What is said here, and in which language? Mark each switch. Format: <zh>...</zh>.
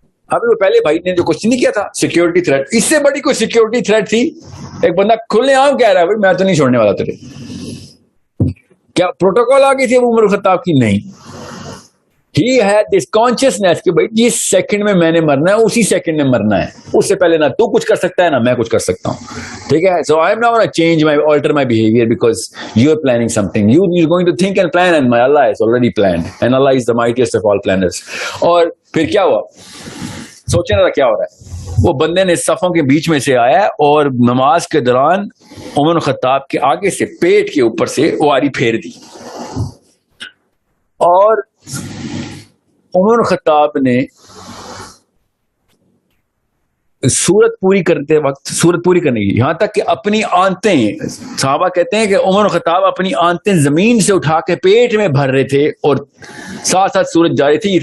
<ur>ابھی وہ پہلے بھائی نے جو کچھ نہیں کیا تھا سیکورٹی تھریٹ, اس سے بڑی کوئی سیکورٹی تھریٹ تھی. ایک بندہ کھلے عام کہہ رہا ہے میں تو نہیں چھوڑنے والا تجھے. کیا پروٹوکول آ گئی تھی ابو عمر خطاب کی؟ نہیں.</ur> <en>He had this consciousness</en> <ur>کہ بھائی جس سیکنڈ میں نے مرنا ہے اسی سیکنڈ میں مرنا ہے, اس سے پہلے نہ تو کچھ کر سکتا ہے نہ میں کچھ کر سکتا ہوں. ٹھیک ہے,</ur> <en>so I am not going to change my alter my behavior because you are planning something. You're going to think and plan, and my Allah is already planned, and Allah is the mightiest of all planners.</en> <ur>اور پھر کیا ہوا, سوچنے ذرا کیا ہو رہا ہے. وہ بندے نے صفوں کے بیچ میں سے آیا اور نماز کے دوران عمر خطاب کے آگے سے پیٹ کے اوپر سے واری پھیر دی, اور عمر خطاب نے سورت پوری کرتے وقت سورت پوری کرنے کی, یہاں تک کہ اپنی آنتیں, صحابہ کہتے ہیں کہ عمر خطاب اپنی آنتیں زمین سے اٹھا کے پیٹ میں بھر رہے تھے اور ساتھ ساتھ سورت جاری تھی.</ur>